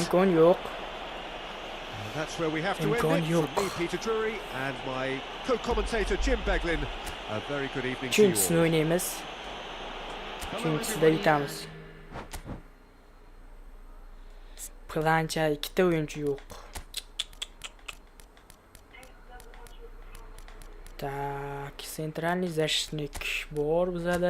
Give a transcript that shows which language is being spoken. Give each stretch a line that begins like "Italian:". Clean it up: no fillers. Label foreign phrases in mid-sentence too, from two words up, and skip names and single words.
Uzbek: imkon yo'q.
English: And that's where we have to
Uzbek: Imkon
English: end it.
Uzbek: yo'q.
English: From me, Peter Drury, and my co-commentator Jim Beglin. A very good evening to you
Uzbek: Uchinchisini
English: all.
Uzbek: o'ynaymiz. Uchinchisida yutamiz. Plancha ikkita o'yinchi yo'q.
Russian: Так, центральный защитник
Uzbek: bor bizada.